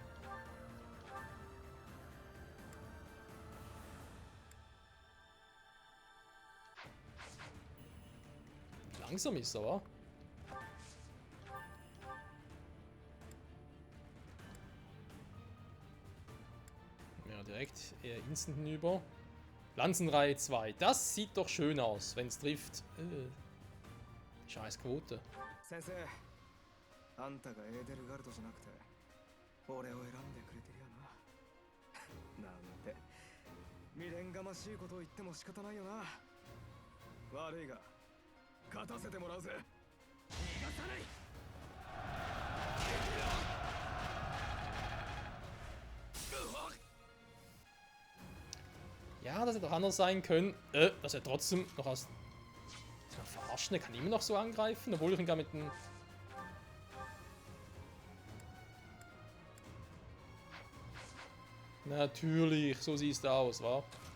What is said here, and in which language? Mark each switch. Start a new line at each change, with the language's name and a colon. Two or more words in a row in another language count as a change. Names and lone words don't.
German: Langsam ist er, wa? Ja, direkt instant hinüber. Lanzenreihe 2. Das sieht doch schön aus, wenn es trifft. Scheiß Quote.
Japanese: 先生あんたがエーデルガルドじゃなくて俺を選んでくれてるよななんて未練がましいことを言っても仕方ないよな悪いが勝たせてもらうぜ逃がさない
German: Ja, das hätte auch anders sein können. Dass er trotzdem noch aus... Verarschen, er kann immer noch so angreifen, obwohl ich ihn gar mit dem... Natürlich, so siehst du aus, wa?